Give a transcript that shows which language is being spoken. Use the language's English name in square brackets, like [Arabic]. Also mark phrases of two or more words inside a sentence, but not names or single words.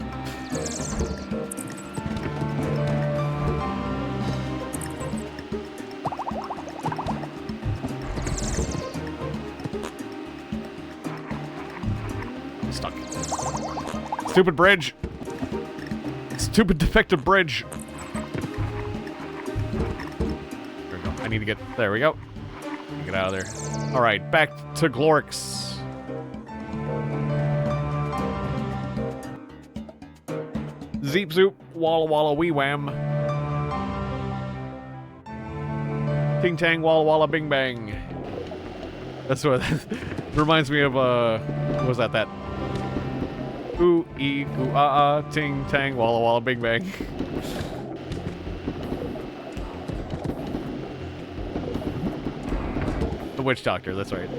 [English] Stuck. Stupid bridge. Stupid defective bridge. There we go. I need to get... There we go. Get out of there. Alright, back to Glorx. Zeep zoop, walla walla wee wham. Ting tang, walla walla bing bang. That's what reminds me of, what was that? Ooh, ee, ooh, ah, ah, ting tang, walla walla bing bang. The witch doctor, that's right.